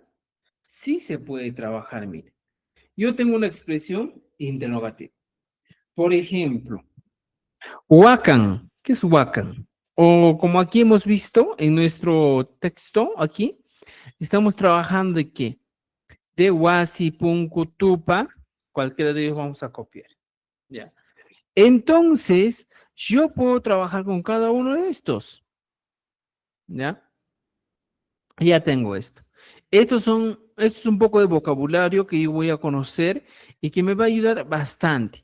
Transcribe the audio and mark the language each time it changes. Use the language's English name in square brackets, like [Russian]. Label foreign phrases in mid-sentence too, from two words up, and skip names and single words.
[Spanish] Sí se puede trabajar, mire. Yo tengo una expresión interrogativa. Por ejemplo, huacan. ¿Qué es huacan? O como aquí hemos visto en nuestro texto, aquí, estamos trabajando de qué? De [Quechua] huasi, punku, tupa, [Spanish] cualquiera de ellos vamos a copiar. ¿Ya? Entonces, yo puedo trabajar con cada uno de estos. ¿Ya? Ya tengo esto. Esto es un poco de vocabulario que yo voy a conocer y que me va a ayudar bastante.